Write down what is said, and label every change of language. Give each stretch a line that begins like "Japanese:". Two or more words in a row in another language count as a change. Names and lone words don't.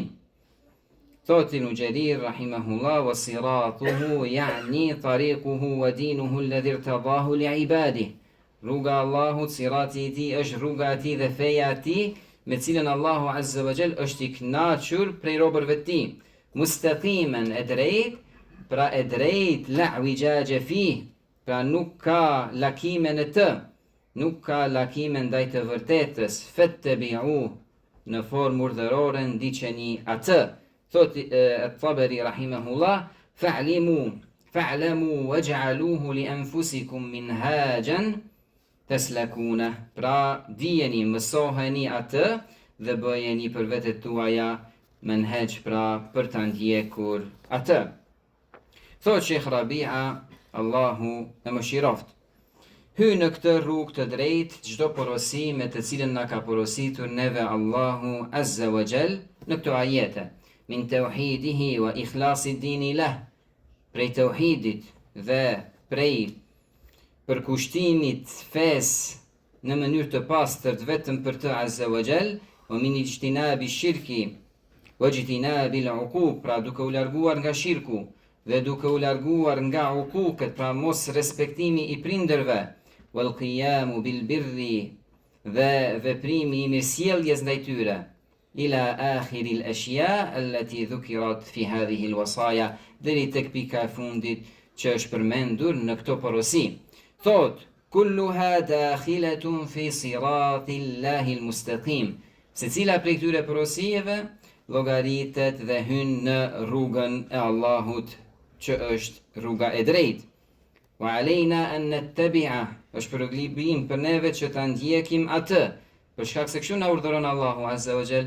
Arabic: Thot Ibn Jarir rahimahullah: وصراطه يعني طريقه ودينه الذي ارتضاه لعباده,
Albanian: rruga Allahut, sirati i tij është rruga e tij dhe feja e tij me cilën Allahu
Arabic: عز وجل
Albanian: është i kënaqur prej robërve të tij. Mustaqiman, e drejt, pra e drejt,
Arabic: لا اعوجاج في,
Albanian: pra nuk ka lakime në të. nuk ka lakime ndaj të vërtetës, fattabi'u në formë urdhërore ndiqeni atë.
Arabic: Thot At-Tabari rahimahullah, فاعلموا واجعلوه لأنفسكم منهاجا تسلكونه.
Albanian: Pra dijeni, mësoheni atë dhe bëjeni për vetët tuaja menhaj, pra për të ndjekur atë. Thot Sheikh Rabi'a, Allahu e mëshiroft, hy në këtë rrugë të drejtë çdo porosi me të cilën na ka porositur neve Allahu
Arabic: عز وجل
Albanian: në këto ajete,
Arabic: من توحيده وإخلاص الدين له,
Albanian: prej tauhidit dhe prej përkushtimit fes në mënyrë të pastërt vetëm për të
Arabic: عز وجل, ومن اجتناب الشرك واجتناب العقوق,
Albanian: pra duke u larguar nga shirku dhe duke u larguar nga uquqet, pra mos respektimi i prindërve,
Arabic: والقيام بالبر
Albanian: dhe veprimi i mirësjelljes ndaj tyre,
Arabic: إلى آخر الأشياء التي ذكرت في هذه الوصايا,
Albanian: deri tek pika e fundit që është përmendur në këto porosi. Thot,
Arabic: كلها داخلة في صراط الله المستقيم,
Albanian: secila prej këtyre porosive llogaritet dhe hyn në rrugën e Allahut që është rruga e drejtë.
Arabic: وعلينا أن نتبع,
Albanian: është për obligim për neve që ta ndjekim atë, për shkak se kështu na urdhëron Allahu
Arabic: عز وجل.